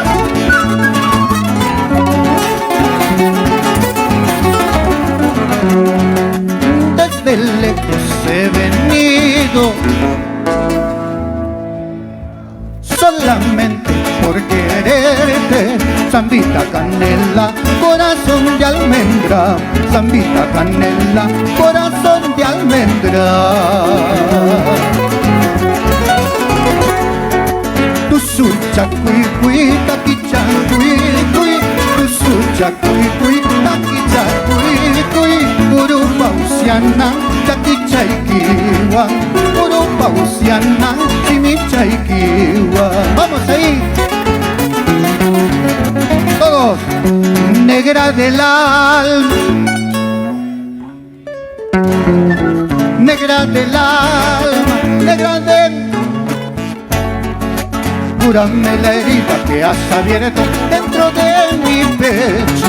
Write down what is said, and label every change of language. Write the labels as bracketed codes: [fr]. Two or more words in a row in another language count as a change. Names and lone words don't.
[es] Desde lejos he venido, solamente por quererte. Zambita, canela, corazón de almendra. Zambita, canela, corazón de almendra. [qu] Tusucha cui cui, taquicha cui cui. Tusucha cui cui, taquicha cui cui. Urupausiana, taquicha ikiwa. Urupausiana, chimicha ikiwa. [es] Vamos ahí. Todos. Negra del alma. Negra del alma. Negra del. Cúrame la herida que has abierto dentro de mi pecho.